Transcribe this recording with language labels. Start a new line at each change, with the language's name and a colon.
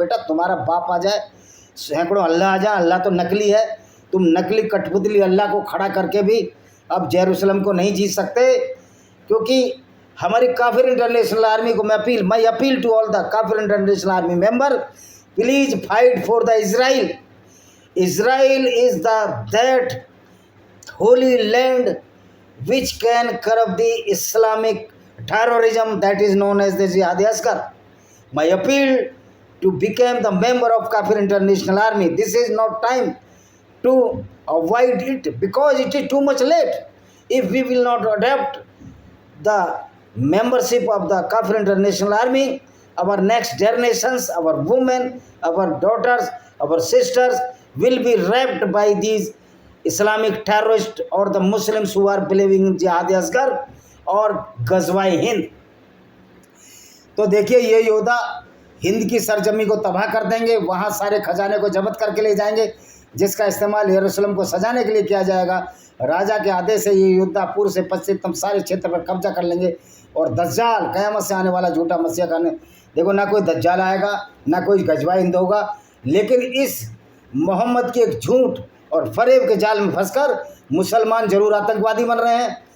Hindi: बेटा तुम्हारा बाप आ जाए, सैकड़ों अल्लाह आ जाए, अल्लाह तो नकली है, तुम नकली कठपुतली अल्लाह को खड़ा करके भी अब यरूशलेम को नहीं जीत सकते। क्योंकि हमारी काफिर इंटरनेशनल आर्मी को मैं
English: Appeal to all the kafir international army member, please fight for the Israel. Israel is that holy land which can curb the Islamic terrorism that is known as the Jihad Asghar. My appeal to become the member of Kafir International Army. This is not time to avoid it because it is too much late. If we will not adapt the membership of the Kafir International Army, our next generations, our women, our daughters, our sisters will be raped by these Islamic terrorist और the Muslims who are believing in jihad असगर और गजवाए हिंद।
Hindi: तो देखिए ये योद्धा हिंद की सरजमी को तबाह कर देंगे, वहाँ सारे खजाने को जब्त करके ले जाएंगे, जिसका इस्तेमाल यरूशलेम को सजाने के लिए किया जाएगा। राजा के आदेश से ये योद्धा पूर्व से पश्चिम सारे क्षेत्र पर कब्जा कर लेंगे और दज्जाल क़यामत से आने वाला झूठा मसीहा करने, देखो ना कोई दज्जाल आएगा ना कोई गजवाए हिंद होगा, लेकिन इस मोहम्मद के एक झूठ और फरेब के जाल में फंसकर मुसलमान जरूर आतंकवादी बन रहे हैं।